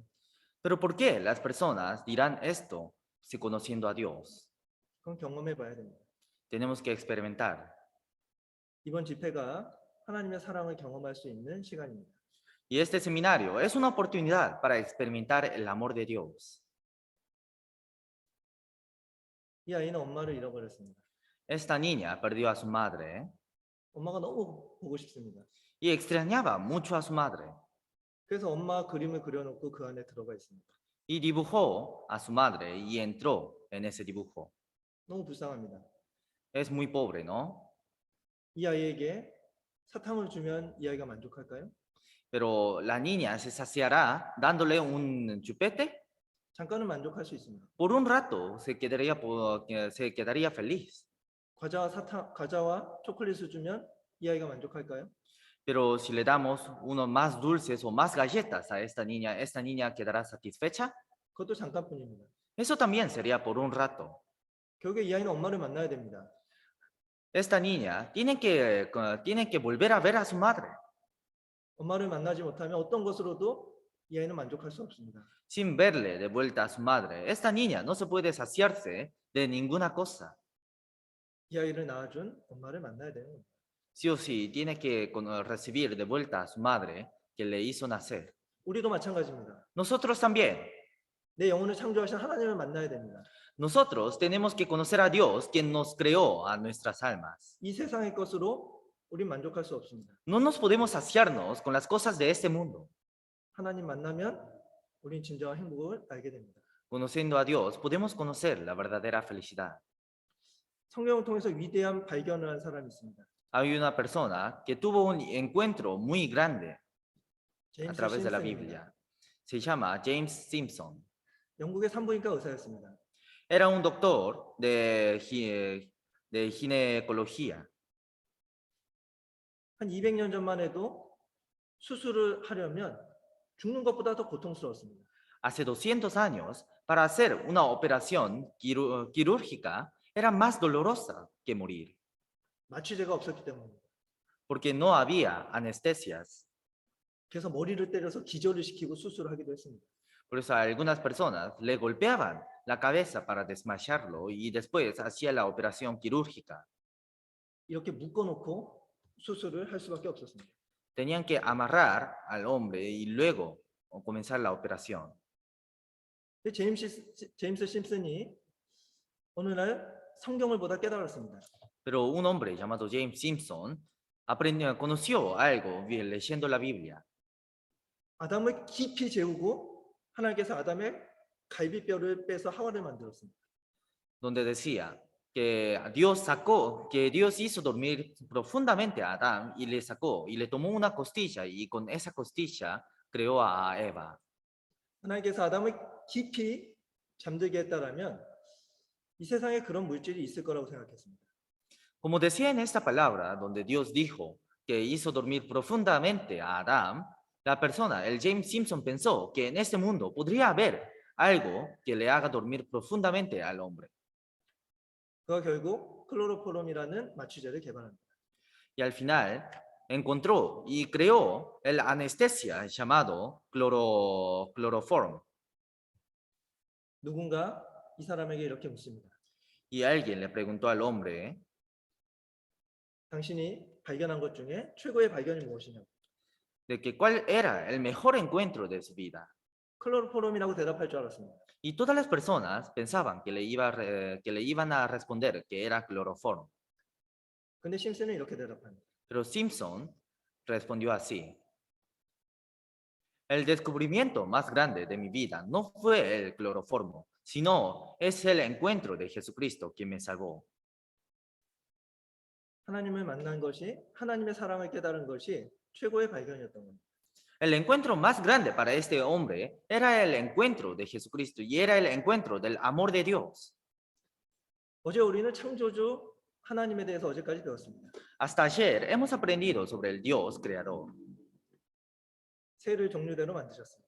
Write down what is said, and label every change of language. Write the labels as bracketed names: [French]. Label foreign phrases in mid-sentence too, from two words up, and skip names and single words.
[Spanish] Pero ¿por qué las personas dirán esto si conociendo a Dios? [Korean] 그건 경험해 봐야 됩니다. [Spanish] Tenemos que experimentar. [Korean] 이번 집회가 하나님의 사랑을 경험할 수 있는 시간입니다. [Spanish] Y este seminario es una oportunidad para experimentar el amor de Dios. [Korean] 이 아이는 엄마를 잃어버렸습니다. [Spanish] Esta niña perdió a su madre [Korean] 엄마가 너무 보고 싶습니다. [Spanish] y extrañaba mucho a su madre. [Korean] 그래서 엄마 그림을 그려놓고 그 안에 들어가 있습니다. [Spanish] Y dibujó a su madre y entró en ese dibujo. [Korean] 너무 불쌍합니다. [Spanish] Es muy pobre, ¿no? [Korean] 이 아이에게 사탕을 주면 이 아이가 만족할까요? [Spanish] Pero la niña se saciará dándole un chupete. [Korean] 잠깐은 만족할 수 있습니다. [Spanish] Por un rato se quedaría feliz. [Korean] 과자와 초콜릿을 주면 이 아이가 만족할까요? [Spanish] Pero si le damos unos más dulces o más galletas a esta niña quedará satisfecha. [Korean] 그것도 잠깐뿐입니다. [Spanish] Eso también sería por un rato. [Korean] 결국에 이 아이는 엄마를 만나야 됩니다. [Spanish] Esta niña tiene que volver a ver a su madre. [Korean] 엄마를 만나지 못하면 어떤 것으로도 이 아이는 만족할 수 없습니다. [Spanish] Sin verle de vuelta a su madre, esta niña no se puede saciarse de ninguna cosa. [Korean] 이 아이를 낳아준 엄마를 만나야 되는 겁니다. [Spanish] Sí o sí, tiene que recibir de vuelta a su madre que le hizo nacer. [Korean] 우리도 마찬가지입니다. [Spanish] Nosotros también. [Korean] 내 영혼을 창조하신 하나님을 만나야 됩니다. [Spanish] Nosotros tenemos que conocer a Dios, quien nos creó a nuestras almas. [Korean] 이 세상의 것으로 우린 만족할 수 없습니다. [Spanish] No nos podemos saciarnos con las cosas de este mundo. [Korean] 하나님 만나면 우린 진정한 행복을 알게 됩니다. [Spanish] Conociendo a Dios, podemos conocer la verdadera felicidad. [Korean] 성경을 통해서 위대한 발견을 한 사람이 있습니다. [Spanish] Hay una persona que tuvo un encuentro muy grande a 제임스 través de la [Korean] 심슨입니다. [Spanish] Biblia. Se llama James Simpson. [Korean] 영국의 산부인과 의사였습니다. [Spanish] Era un doctor de ginecología. [Korean] 한 200년 전만 해도 수술을 하려면 죽는 것보다 더 고통스러웠습니다. [Spanish] Hace 200 años, para hacer una operación quirúrgica era más dolorosa que morir, [Korean] 마취제가 없었기 때문입니다. [Spanish] porque no había anestesias. [Korean] 그래서 머리를 때려서 기절을 시키고 수술을 하기도 했습니다. [Spanish] Por eso a algunas personas le golpeaban la cabeza para desmayarlo y después hacía la operación quirúrgica. [Korean] 이렇게 묶어놓고 수술을 할 수밖에 없었습니다. [Spanish] Tenían que amarrar al hombre y luego comenzar la operación. [Korean] 근데 제임스 심슨이 어느 날 성경을 보다 깨달았습니다. [Spanish] Pero un hombre llamado James Simpson conoció algo leyendo la Biblia. [Korean] 아담을 깊이 재우고 하나님께서 아담의 갈비뼈를 빼서 하와를 만들었습니다. [Spanish] Donde decía que Dios hizo dormir profundamente a Adán y le tomó una costilla y con esa costilla creó a Eva. [Korean] 하나님께서 아담을 깊이 잠들게 했다라면 이 세상에 그런 물질이 있을 거라고 생각했습니다. [Spanish] Como decía en esta palabra, donde Dios dijo que hizo dormir profundamente a Adán, la persona, el James Simpson, pensó que en este mundo podría haber algo que le haga dormir profundamente al hombre. [Korean] 그가 결국 클로로포름이라는 마취제를 개발합니다. [Spanish] Y al final encontró y creó el anestesia llamado cloroform. [Korean] 누군가 이 사람에게 이렇게 묻습니다. [Spanish] Y alguien le preguntó al hombre, [Korean] 당신이 발견한 것 중에 최고의 발견이 무엇이냐고. [Spanish] de que cuál era el mejor encuentro de su vida. [Korean] 클로로포름이라고 대답할 줄 알았습니다. [Spanish] Y todas las personas pensaban que que le iban a responder que era cloroform. [Korean] 근데 심슨은 이렇게 대답합니다. [Spanish] Pero Simpson respondió así. El descubrimiento más grande de mi vida no fue el cloroformo, sino es el encuentro de Jesucristo quien me salvó. [Korean] 하나님을 만난 것이, 하나님의 사랑을 깨달은 것이 최고의 발견이었던 겁니다. [Spanish] El encuentro más grande para este hombre era el encuentro de Jesucristo y era el encuentro del amor de Dios. [Korean] 어제 우리는 창조주 하나님에 대해서 어제까지 배웠습니다. [Spanish] Hasta ayer hemos aprendido sobre el Dios creador. [Korean] 새를 종류대로 만드셨습니다.